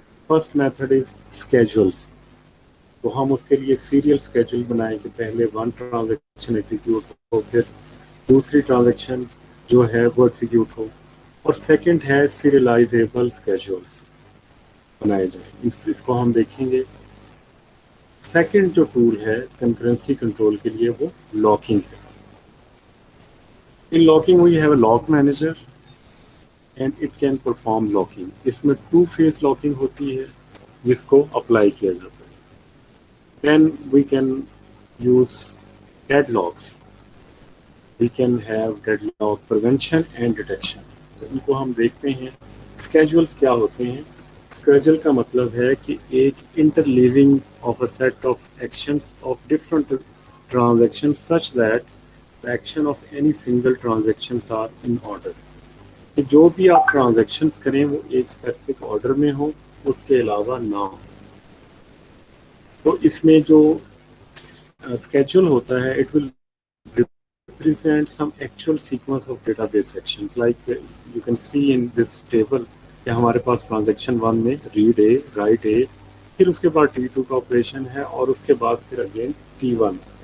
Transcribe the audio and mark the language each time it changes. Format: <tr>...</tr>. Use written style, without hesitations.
<ur>First method is schedules. تو ہم اس کے لیے سیریل اسکیجول بنائیں کہ پہلے 1 ٹرانزیکشن ایگزیکیوٹ ہو، پھر دوسری ٹرانزیکشن جو ہے وہ ایگزیکیوٹ ہو، اور سیکنڈ ہے سیریلائزیبل اسکیجولس بنائے جائیں. اس کو ہم دیکھیں گے. سیکنڈ جو ٹول ہے کنکرنسی کنٹرول کے لیے وہ لاکنگ ہے.</ur> <en>In locking we have a lock manager and it can perform locking.</en> <ur>اس میں 2 phase locking ہوتی ہے جس کو اپلائی کیا جاتا ہے.</ur> <en>Then we can use deadlocks. We can have deadlock prevention and detection.</en> <ur>ان کو ہم دیکھتے ہیں.</ur> <en>Schedules</en> <ur>کیا ہوتے ہیں؟ Schedule کا مطلب ہے کہ ایک</ur> <en>interleaving of a set of actions of different transactions such that the action of any single transactions are in order.</en> <ur>کہ جو بھی آپ ٹرانزیکشنز کریں وہ ایک اسپیسیفک آرڈر میں ہوں، اس کے علاوہ نہ ہو. تو اس میں جو schedule ہوتا ہے</ur> <en>it will represent some actual sequence of database actions like you can see in this table</en> <ur>کہ ہمارے پاس ٹرانزیکشن 1 میں ریڈ اے رائٹ اے پھر اس کے بعد T2 کا آپریشن ہے اور اس کے بعد پھر اگین T1.</ur>